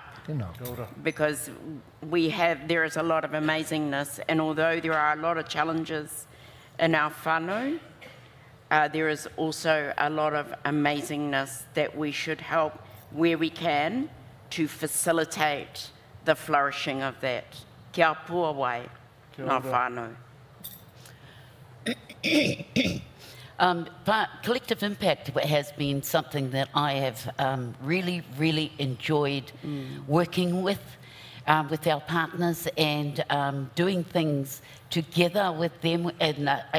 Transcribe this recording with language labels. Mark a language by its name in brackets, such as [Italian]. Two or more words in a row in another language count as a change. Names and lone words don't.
[English] Because there is a lot of amazingness, and although there are a lot of challenges in our whānau, there is also a lot of amazingness that we should help where we can to facilitate the flourishing of that. [Māori] Kia pua wai, ngā whānau. [English] But collective impact has been something that I have really, really enjoyed working with our partners and doing things together with them in